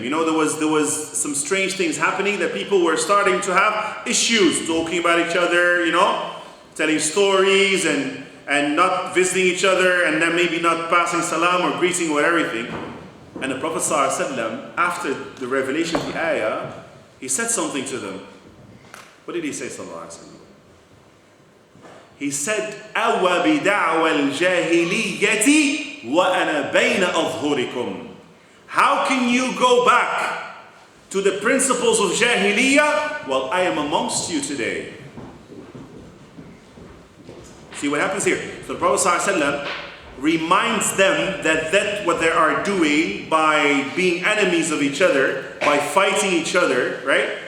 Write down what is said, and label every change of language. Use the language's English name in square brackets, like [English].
[English] There was some strange things happening, that people were starting to have issues, talking about each other, telling stories and not visiting each other, and then maybe not passing salam or greeting or everything. And the Prophet ﷺ, after the revelation of the ayah, he said something to them. What did he say, sallallahu alaihi wasallam? He said, [Arabic] أَوَ بِدَعْوَ الْجَاهِلِيَّةِ وَأَنَا بَيْنَ أَظْهُرِكُمْ. [English] How can you go back to the principles of Jahiliyyah while I am amongst you today? See what happens here? So the Prophet ﷺ reminds them that what they are doing by being enemies of each other, by fighting each other, right?